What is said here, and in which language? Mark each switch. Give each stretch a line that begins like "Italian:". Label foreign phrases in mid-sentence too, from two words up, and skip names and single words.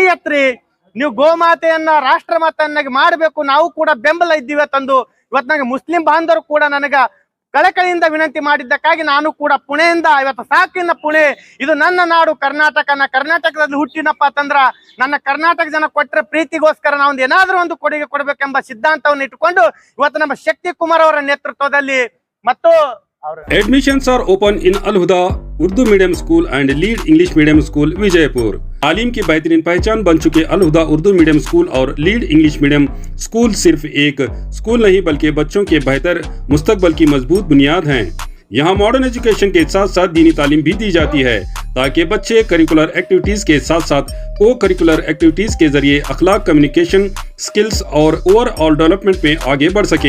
Kannada: ಎತ್ರಿ, ನೀವು ಗೋಮಾತೆಯನ್ನ ರಾಷ್ಟ್ರ ಮಾತೆಯನ್ನಾಗಿ ಮಾಡಬೇಕು, ನಾವು ಕೂಡ ಬೆಂಬಲ ಇದ್ದೀವಿ ತಂದು ಇವತ್ತು ನನಗೆ ಮುಸ್ಲಿಂ ಬಾಂಧವರು ಕೂಡ ನನಗ ಕಳಕಳಿಯಿಂದ ವಿನಂತಿ ಮಾಡಿದ್ದಕ್ಕಾಗಿ ನಾನು ಕೂಡ ಪುಣೆಯಿಂದ ಇವತ್ತು ಸಾಕಿನ ಪುಣೆ, ಇದು ನನ್ನ ನಾಡು ಕರ್ನಾಟಕ, ನಾ ಕರ್ನಾಟಕದಲ್ಲಿ ಹುಟ್ಟಿನಪ್ಪ ಅಂತಂದ್ರ ನನ್ನ ಕರ್ನಾಟಕ ಜನ ಕೊಟ್ಟರೆ ಪ್ರೀತಿಗೋಸ್ಕರ ನಾವು ಒಂದು ಏನಾದ್ರೂ ಒಂದು ಕೊಡುಗೆ ಕೊಡಬೇಕೆಂಬ ಸಿದ್ಧಾಂತವನ್ನು ಇಟ್ಟುಕೊಂಡು ಇವತ್ತು ನಮ್ಮ ಶಕ್ತಿ ಕುಮಾರ್ ಅವರ ನೇತೃತ್ವದಲ್ಲಿ ಮತ್ತು
English: Admissions are open in Al Huda Urdu Medium School and Lead English Medium School Vijayapur.
Hindi: तालीम की बेहतरीन पहचान बन चुके अल हुदा उर्दू मीडियम स्कूल और लीड इंग्लिश मीडियम स्कूल सिर्फ एक स्कूल नहीं बल्कि बच्चों के बेहतर मुस्तकबल की मजबूत बुनियाद हैं। यहाँ
English: modern education
Hindi: के साथ साथ दीनी तालीम भी दी जाती है ताकि बच्चे
English: curricular activities
Hindi: के साथ साथ
English: co-curricular activities
Hindi: के जरिए अखलाक,
English: communication skills
Hindi: और
English: overall development
Hindi: में आगे बढ़ सके।